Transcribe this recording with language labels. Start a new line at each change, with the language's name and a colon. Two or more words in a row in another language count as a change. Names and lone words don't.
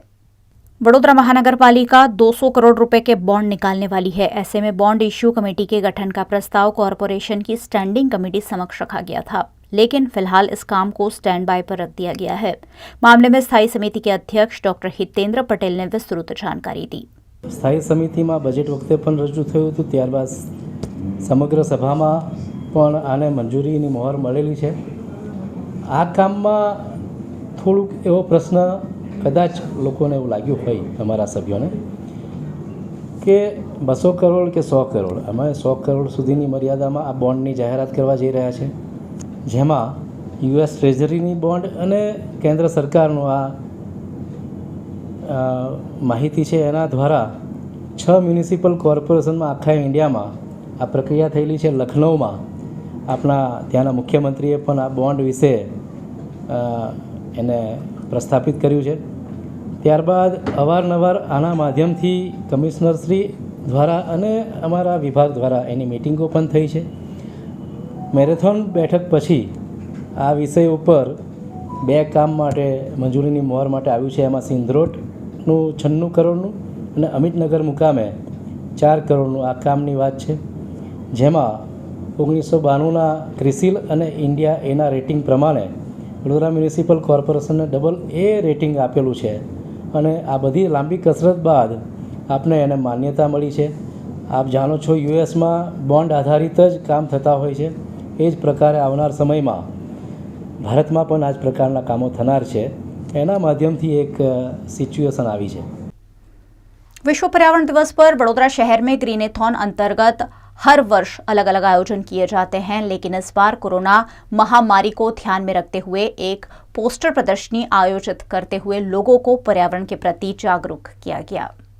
Hindi: वडोदरा महानगर पालिका 200 करोड़ रुपए के बॉन्ड निकालने वाली है। ऐसे में बॉन्ड इश्यू कमेटी के गठन का प्रस्ताव कॉरपोरेशन की स्टैंडिंग कमेटी समक्ष रखा गया था, लेकिन फिलहाल इस काम को स्टैंड बाय पर रख दिया गया है। मामले में स्थायी समिति के अध्यक्ष डॉक्टर हितेंद्र पटेल ने विस्तृत जानकारी दी।
Gujarati: સ્થાયી સમિતિ મેં બજેટ વખતે પણ રજૂ થયું હતું, ત્યારબાદ સમગ્ર સભા મેં પણ આને મંજૂરીની મોહર મળેલી છે। આ કામ મેં થોડુંક એવો પ્રશ્ન કદાચ લોકોને એવું લાગ્યું હોય અમારા સભ્યોને કે 200 કરોડ કે 100 કરોડ, અમે 100 કરોડ સુધીની મર્યાદામાં આ બોન્ડની જાહેરાત કરવા જઈ રહ્યા છે, જેમાં US ટ્રેઝરીની બોન્ડ અને કેન્દ્ર સરકારનો આ માહિતી છે એના દ્વારા 6 મ્યુનિસિપલ કોર્પોરેશન મેં આખા ઇન્ડિયા મેં આ પ્રક્રિયા થયેલી છે। લખનઊ મેં અપના ત્યાંના મુખ્યમંત્રીએ પણ આ બોન્ડ વિશે એને પ્રસ્થાપિત કર્યું છે। ત્યારબાદ અવારનવાર આના માધ્યમથી કમિશ્નરશ્રી દ્વારા અને અમારા વિભાગ દ્વારા એની મીટિંગો પણ થઈ છે। મેરેથોન બેઠક પછી આ વિષય ઉપર 2 કામ માટે મંજૂરીની મોહર માટે આવ્યું છે। એમાં સિંધરોટનું 96 કરોડનું અને અમિતનગર મુકામે 4 કરોડનું આ કામની વાત છે, જેમાં 1992ના ક્રિસિલ અને ઇન્ડિયા એના રેટિંગ પ્રમાણે વડોદરા મ્યુનિસિપલ કોર્પોરેશનને AA રેટિંગ આપેલું છે અને આ બધી લાંબી કસરત બાદ આપને એને માન્યતા મળી છે। આપ જાણો છો યુએસમાં બોન્ડ આધારિત જ કામ થતા હોય છે, એ જ પ્રકારે આવનાર સમયમાં ભારતમાં પણ આ જ પ્રકારના કામો થનાર છે. એના માધ્યમથી એક સિચ્યુએશન આવી છે.
Hindi: विश्व पर्यावरण दिवस पर वडोदरा शहर में ग्रीनेथॉन अंतर्गत हर वर्ष अलग अलग आयोजन किए जाते हैं, लेकिन इस बार कोरोना महामारी को ध्यान में रखते हुए एक पोस्टर प्रदर्शनी आयोजित करते हुए लोगों को पर्यावरण के प्रति जागरूक किया गया.